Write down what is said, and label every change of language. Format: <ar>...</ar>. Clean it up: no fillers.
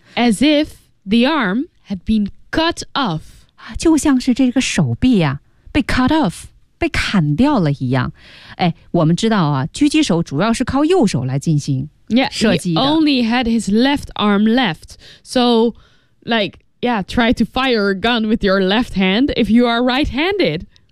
<en>As if the arm had been cut off.</en> <zh>就像是这个手臂啊，被</zh> <en>cut off,</en> <zh>被砍掉了一样。哎，我们知道啊，狙击手主要是靠右手来进行射击的。</zh> <en>Yeah, he only had his left arm left. So, like, yeah, try to fire a gun with your left hand if you are right-handed.</en>